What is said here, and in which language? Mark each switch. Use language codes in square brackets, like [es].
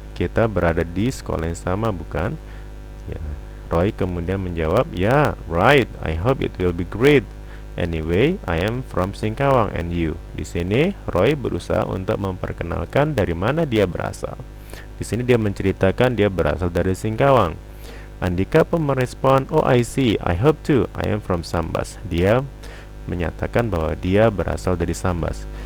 [id] Kita berada di sekolah yang sama, bukan? Ya. Roy kemudian menjawab, [en] "Yeah, right. I hope it will be great. Anyway, I am from Singkawang, and you?" [id] Di sini Roy berusaha untuk memperkenalkan dari mana dia berasal. Di sini dia menceritakan dia berasal dari Singkawang. Andika pun merespon, [en] "Oh, I see. I hope too. I am from Sambas." [id] Dia menyatakan bahwa dia berasal dari Sambas.